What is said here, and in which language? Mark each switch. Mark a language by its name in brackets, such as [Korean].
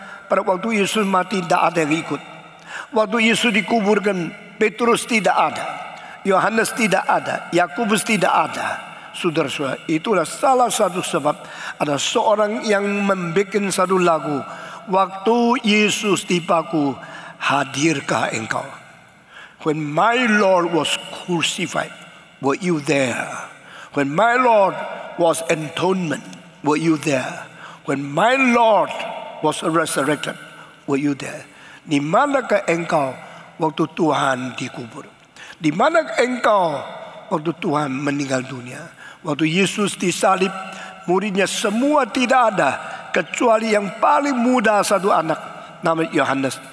[Indonesian] Pada waktu Yesus mati tidak ada yang ikut. Waktu Yesus dikuburkan, Petrus tidak ada, Yohanes tidak ada, Yakobus tidak ada. Saudara-saudara, itulah salah satu sebab ada seorang yang membuat satu lagu. Waktu Yesus dipaku, hadirkah engkau? [English] When my Lord was crucified, were you there? When my Lord was enthronement, were you there? When my Lord was resurrected, were you there? [Indonesian] Di manakah engkau waktu Tuhan dikubur? Di manakah engkau waktu Tuhan meninggal dunia? Waktu Yesus disalib, muridnya semua tidak ada kecuali yang paling muda satu anak, namanya Yohanes.